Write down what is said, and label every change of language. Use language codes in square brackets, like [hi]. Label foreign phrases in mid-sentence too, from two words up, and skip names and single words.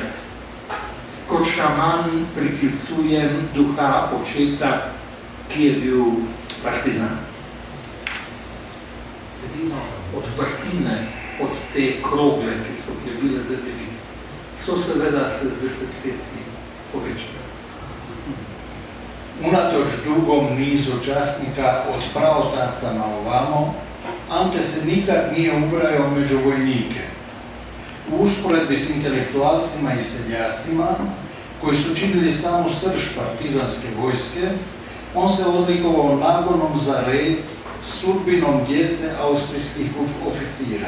[sl] Kot šaman priklicujem duha očeta, ki je bil partizan. Edino odprtine od te krogle, ki so bile zemljevid, so seveda se z desetletji povečale. [hr] Unatoč dugom nizu časnika od pravotaca na ovamo, Ante se nikad nije ubrajao među vojnike. U usporedbi s intelektualcima i seljacima, koji su činili samu srž partizanske vojske, on se odlikovao nagonom za red, sudbinom djece austrijskih oficira.